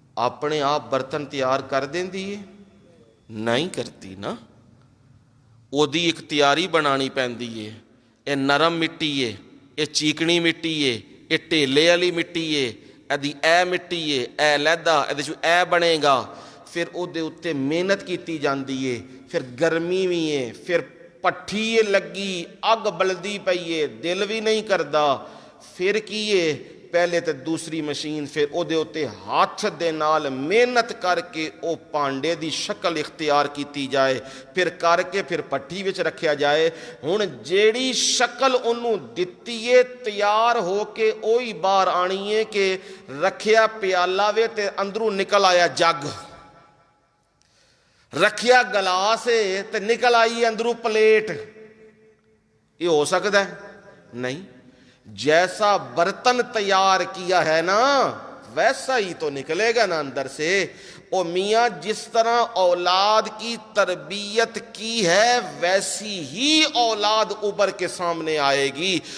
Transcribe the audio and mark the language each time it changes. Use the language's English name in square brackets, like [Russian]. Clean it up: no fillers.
[Punjabi] اپنے آپ برتن تیار کر دیندی ہے؟ نہیں کرتی نا، وہ دی ایک تیاری بنانی پیندی ہے۔ اے نرم مٹی ہے، اے چیکنی مٹی ہے، اے ٹیلے والی مٹی ہے، ایدی اے مٹی ہے، اے لیدا ایدے چوں اے بنے گا، پھر ਉਹਦੇ ਉੱਤੇ ਮਿਹਨਤ ਕੀਤੀ ਜਾਂਦੀ ਏ, ਫਿਰ ਗਰਮੀ ਵੀ ਏ, ਫਿਰ ਪੱਠੀ ਲੱਗੀ, ਅੱਗ ਬਲਦੀ ਪਈ ਏ, ਦਿਲ ਵੀ ਨਹੀਂ ਕਰਦਾ, ਫਿਰ ਕੀ ਏ, ਪਹਿਲੇ ਤੇ ਦੂਸਰੀ ਮਸ਼ੀਨ, ਫਿਰ ਉਹਦੇ ਉੱਤੇ ਹੱਥ ਦੇ ਨਾਲ ਮਿਹਨਤ ਕਰਕੇ ਉਹ ਭਾਂਡੇ ਦੀ ਸ਼ਕਲ ਇਖਤਿਆਰ ਕੀਤੀ ਜਾਏ, ਫਿਰ ਕਰਕੇ ਫਿਰ ਪੱਠੀ ਵਿੱਚ ਰੱਖਿਆ ਜਾਏ। ਹੁਣ ਜਿਹੜੀ ਸ਼ਕਲ ਉਹਨੂੰ ਦਿੱਤੀ ਏ, ਤਿਆਰ ਹੋ ਕੇ ਉਹੀ ਬਾਹਰ ਆਣੀ ਏ ਕਿ ਰੱਖਿਆ ਪਿਆਲਾ ਵੇ ਤੇ ਅੰਦਰੋਂ ਨਿਕਲ ਆਇਆ ਜੱਗ, ਰੱਖਿਆ ਗਲਾਸ ਏ ਤੇ ਨਿਕਲ ਆਈ ਅੰਦਰੋਂ ਪਲੇਟ। ਇਹ ਹੋ ਸਕਦਾ ਹੈ? نہیں। [Urdu] جیسا برتن تیار کیا ہے نا ویسا ہی تو نکلے گا نا اندر سے۔ او میاں جس طرح اولاد کی تربیت کی ہے ویسی ہی اولاد ابھر کے سامنے آئے گی۔